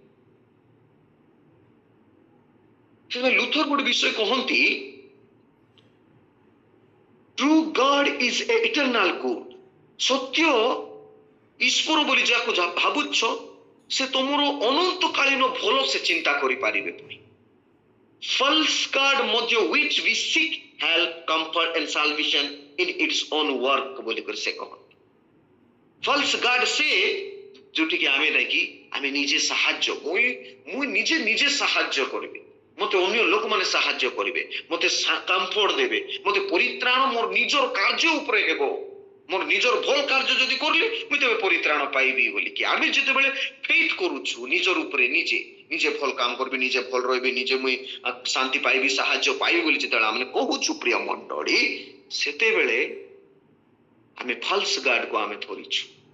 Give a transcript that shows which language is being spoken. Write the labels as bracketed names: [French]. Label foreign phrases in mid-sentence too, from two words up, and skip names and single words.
[Odia] ସେଥିପାଇଁ ଲୁଥର ଗୋଟେ ବିଷୟ କହନ୍ତି, [English] true god is a eternal good. [Odia] ସତ୍ୟ ଈଶ୍ୱର ବୋଲି ଯାହାକୁ ଭାବୁଛ ସେ ତମର ଅନନ୍ତକାଳୀନ ଭଲ ସେ ଚିନ୍ତା କରିପାରିବେ। [English] ପୁଣି false god ମଧ୍ୟ which we seek help, comfort and salvation in its own work [Odia] ବୋଲି କରି ସେ କହନ୍ତି। [English] false god [Odia] ସେ ଯୋଉଠିକି ଆମେ ନାଇକି ଆମେ ନିଜେ ସାହାଯ୍ୟ, ମୁଁ ନିଜେ ସାହାଯ୍ୟ କରିବି, ମତେ ଅନ୍ୟ ଲୋକମାନେ ସାହାଯ୍ୟ କରିବେ, ମତେ କମ୍ଫର୍ଟ ଦେବେ, ମତେ ପରିତ୍ରାଣ ମୋର ନିଜର କାର୍ଯ୍ୟ ଉପରେ ହେବ। ମୋର ନିଜର ଭଲ କାର୍ଯ୍ୟ ଯଦି କରିଲେ ମୁଁ ତେବେ ପରିତ୍ରାଣ ପାଇବି ବୋଲିକି ଆମେ ଯେତେବେଳେ ଫେଥ୍ କରୁଛୁ ନିଜର ଉପରେ, ନିଜେ ଭଲ କାମ କରିବି, ନିଜେ ଭଲ ରହିବି, ନିଜେ ମୁଇଁ ଶାନ୍ତି ପାଇବି, ସାହାଯ୍ୟ ପାଇବି ବୋଲି ଯେତେବେଳେ ଆମେ କହୁଛୁ ପ୍ରିୟ ମଣ୍ଡଳୀ, ସେତେବେଳେ ଆମେ [English] false guardକୁ [Odia] ଆମେ ଧରିଛୁ।